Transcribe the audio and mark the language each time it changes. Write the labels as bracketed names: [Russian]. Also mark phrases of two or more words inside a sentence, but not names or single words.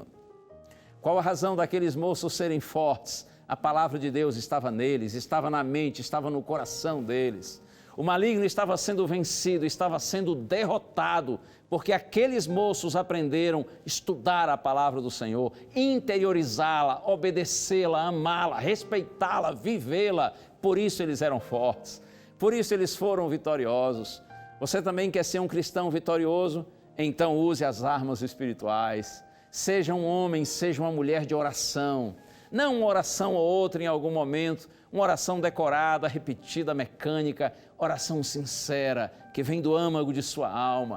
[Portuguese] Qual a razão daqueles moços serem fortes? A palavra de Deus estava neles, estava na mente, estava no coração deles. O maligno estava sendo vencido, estava sendo derrotado, porque aqueles moços aprenderam a estudar a palavra do Senhor, interiorizá-la, obedecê-la, amá-la, respeitá-la, vivê-la. Por isso eles eram fortes, por isso eles foram vitoriosos. Você também quer ser um cristão vitorioso? Então use as armas espirituais. Seja um homem, seja uma mulher de oração. Não uma oração ou outra em algum momento, uma oração decorada, repetida, mecânica, oração sincera, que vem do âmago de sua alma.